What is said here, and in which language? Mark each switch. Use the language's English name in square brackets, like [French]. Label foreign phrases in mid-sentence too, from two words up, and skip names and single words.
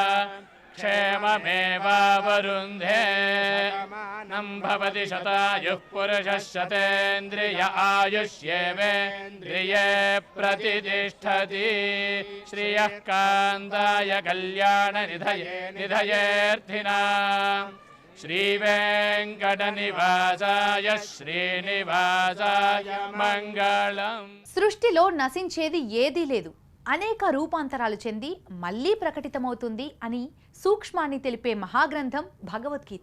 [Sanskrit] क्षेममेवावरुन्धे नं भवति शतायुः पुरुषः शतेन्द्रिय आयुष्येवेन्द्रिये प्रतिष्ठति श्रियः कान्ताय कल्याणनिधये निधयेऽर्थिनाम् श्रीवेङ्कटनिवासाय श्रीनिवासाय मङ्गलम्. [Telugu] సృష్టిలో నశించేది ఏదీ లేదు, అనేక రూపాంతరాలు చెంది మళ్ళీ ప్రకటితమవుతుంది అని సూక్ష్మాన్ని తెలిపే మహాగ్రంథం భగవద్గీత.